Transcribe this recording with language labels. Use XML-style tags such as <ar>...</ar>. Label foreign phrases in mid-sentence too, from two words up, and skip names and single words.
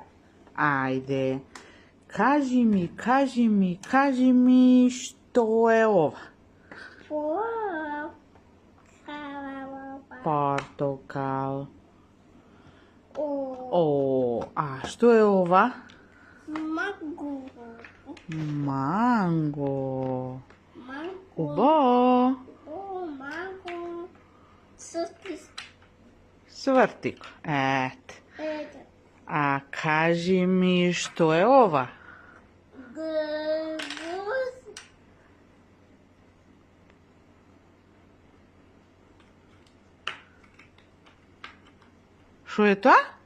<hr>Ajde. Kaži mi što je ova? Portokal. A što je ova? Mango. Mango. Mango. Ubo. Mango. Svrtik. A kaži mi što je ova? Što je to?</hr>